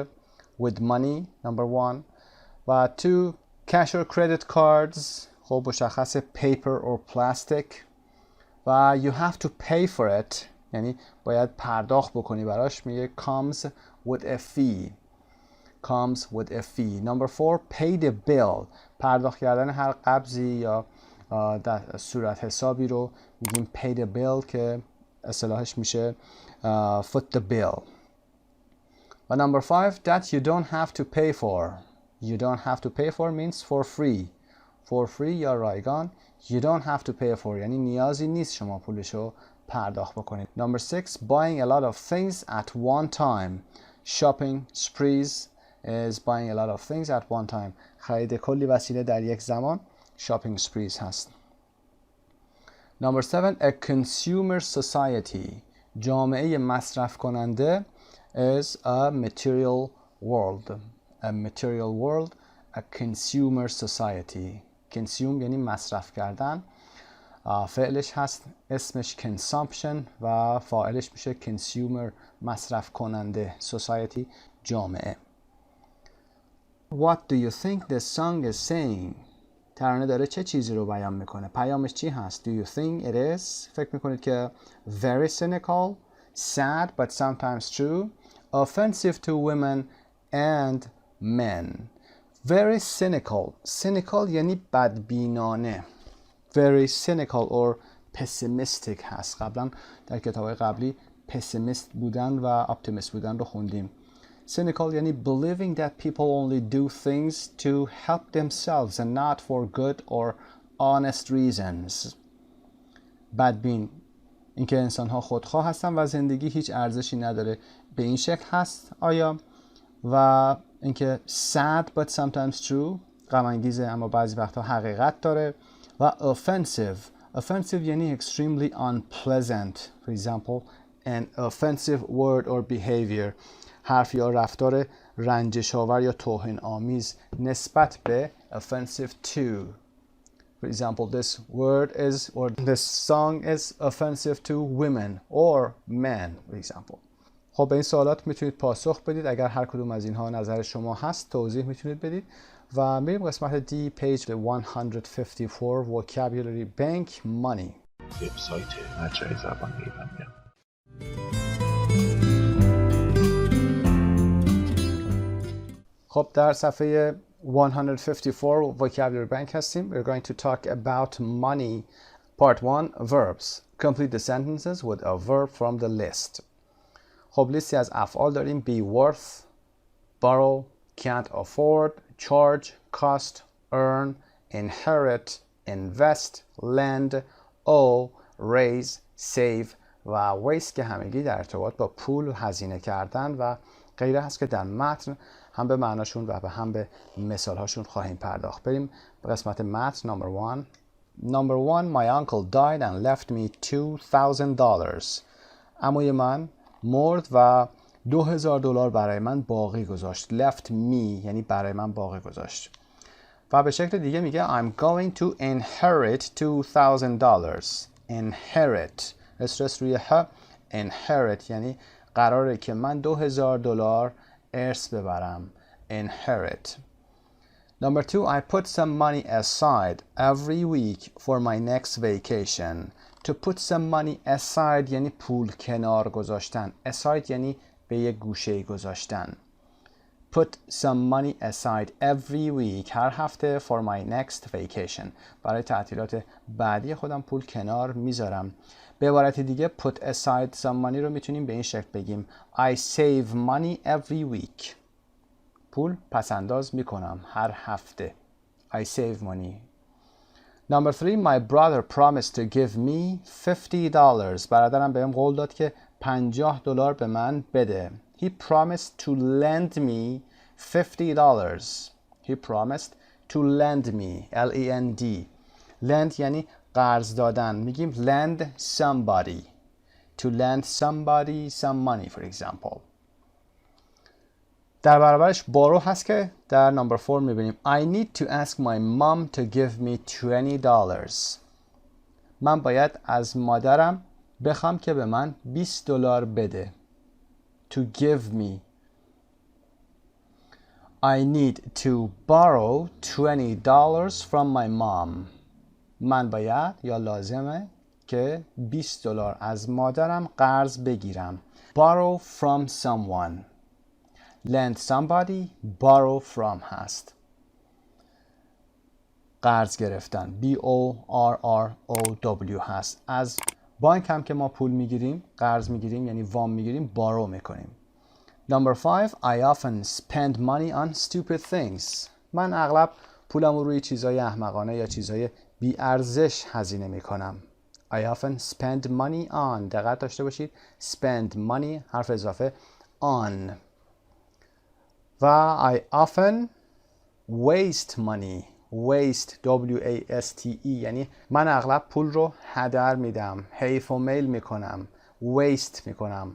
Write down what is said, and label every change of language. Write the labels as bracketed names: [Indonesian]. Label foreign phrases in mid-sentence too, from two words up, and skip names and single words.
[English] with money number 1. و 2 cash or credit cards [Persian] خب مشخص [English] paper or plastic. و you have to pay for it [Persian] یعنی باید پرداخت بکنی براش، میگه [English] comes with a fee. comes with a fee. Number 4 pay the bill. [Persian] پرداخت کردن هر قبضی یا در صورت حسابی رو میگیم [English] pay the bill [Persian] که اصطلاحش میشه [English] foot the bill. و number 5 that you don't have to pay for. You don't have to pay for means for free. For free [Persian] یا رایگان. [English] You don't have to pay for [Persian] یعنی نیازی نیست شما پولشو پرداخت بکنید. [English] Number 6 buying a lot of things at one time. Shopping sprees is buying a lot of things at one time. [Persian] خرید کلی وسیله در یک زمان [English] shopping sprees [Persian] هست. [English] Number 7 a consumer society. [Persian] جامعه مصرف کننده [English] is a material world. A material world, a consumer society. [Persian] consume یعنی مصرف کردن. فعلش هست اسمش consumption و فاعلش میشه consumer مصرف کننده. society جامعه. [English] What do you think the song is saying? [Persian] ترانه داره چه چیزی رو بیان میکنه؟ پیامش چی هست؟ [English] Do you think it is? [Persian] فکر میکنید که [English] very cynical, sad but sometimes true, offensive to women and men. Very cynical. Cynical [Persian] یعنی بدبینانه. [English] Very cynical or pessimistic هست. [Persian] قبلا در کتاب‌های قبلی pessimist بودن و optimist بودن رو خوندیم. [English] Cynical یعنی believing that people only do things to help themselves and not for good or honest reasons. [Persian] بدبین اینکه انسان‌ها خودخواه هستن و زندگی هیچ ارزشی نداره. به این شکل هست آیا؟ و اینکه [English] sad but sometimes true [Persian] غم انگیزه اما بعضی وقتا حقیقت داره. [English] و offensive یعنی extremely unpleasant. For example, an offensive word or behavior. [Persian] حرف یا رفتار رنجش آور یا توهین آمیز نسبت به [English] offensive to. For example, this word is or this song is offensive to women or men, for example. [Persian] خب به این سوالات میتونید پاسخ بدید. اگر هر کدوم از اینها نظر شما هست توضیح میتونید بدید. و میریم قسمت D [English] page 154 vocabulary bank money. [Persian] وبسایت مجموعه زبان ایرانی. خب در صفحه 154 [English] vocabulary bank [Persian] هستیم. [English] We're going to talk about money. Part 1 verbs. Complete the sentences with a verb from the list. [Persian] خب لیستی از افعال داریم. [English] be worth, borrow, can't afford, charge, cost, earn, inherit, invest, lend, owe, raise, save [Persian] و waste که همگی در ارتباط با پول و هزینه کردن و غیره هست که در متن هم به معناشون و هم به مثالهاشون خواهیم پرداخت. بریم به قسمت متن. [English] Number 1 my uncle died and left me $2,000. [Persian] عموی من مرد و $2,000 برای من باقی گذاشت. [English] left me [Persian] یعنی برای من باقی گذاشت. و به شکل دیگه میگه [English] I'm going to inherit $2,000. [Persian] inherit استرس روی ه. inherit یعنی قراره که من $2,000 ارث ببرم. [English] inherit. Number 2 I put some money aside every week for my next vacation. To put some money aside [Persian] یعنی پول کنار گذاشتن. aside یعنی به یک گوشه گذاشتن. [English] Put some money aside every week [Persian] هر هفته [English] for my next vacation. [Persian] برای تعطیلات بعدی خودم پول کنار میذارم. به عبارت دیگه [English] put aside some money [Persian] رو میتونیم به این شکل بگیم [English] I save money every week. [Persian] پول پس انداز میکنم هر هفته. [English] I save money. Number 3 my brother promised to give me $50. [Persian] برادرم بهم قول داد که $50 به من بده. [English] He promised to lend me $50. He promised to lend me. L-E-N-D. [Persian] lend یعنی قرض دادن. میگیم [English] lend somebody. To lend somebody some money for example. [Persian] در برابرش borrow هست که در [English] number 4 میبینیم I need to ask my mom to give me $20. [Persian] من باید از مادرم بخوام که به من $20 بده. [English] To give me. I need to borrow $20 from my mom. [Persian] من باید یا لازمه که $20 از مادرم قرض بگیرم. [English] Borrow from someone. Lend somebody. Borrow from [Persian] هست. قرض گرفتن. B-O-R-R-O-W هست. از بانک هم که ما پول میگیریم، قرض میگیریم، یعنی وام میگیریم، borrow میکنیم. [English] Number 5. I often spend money on stupid things. [Persian] من اغلب پولم رو روی چیزای احمقانه یا چیزای بی ارزش هزینه میکنم. [English] I often spend money on. [Persian] دقت داشته باشید. [English] Spend money [Persian] حرف اضافه [English] on. و I often waste money. waste W-A-S-T-E [Persian] یعنی من اغلب پول رو هدر میدم، حیف و میل میکنم، waste میکنم.